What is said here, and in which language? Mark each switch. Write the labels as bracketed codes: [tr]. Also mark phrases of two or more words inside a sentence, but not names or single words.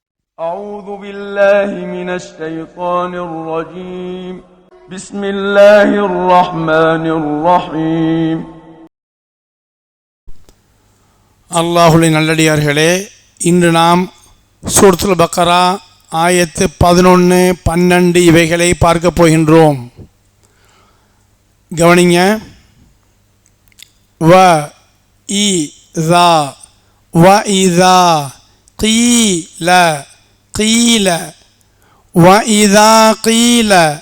[ar] أعوذ بالله من الشيطان الرجيم بسم الله الرحمن الرحيم [ta] அல்லாஹ்வின் நல்லடியார்களே, இன்று நாம் சூரத்துல் பக்கரா ஆயத்து 11, 12 இவைகளை பார்க்க போகின்றோம். கவனிங்க. [ar] وإذا وإذا قيل قيل وإذا قيل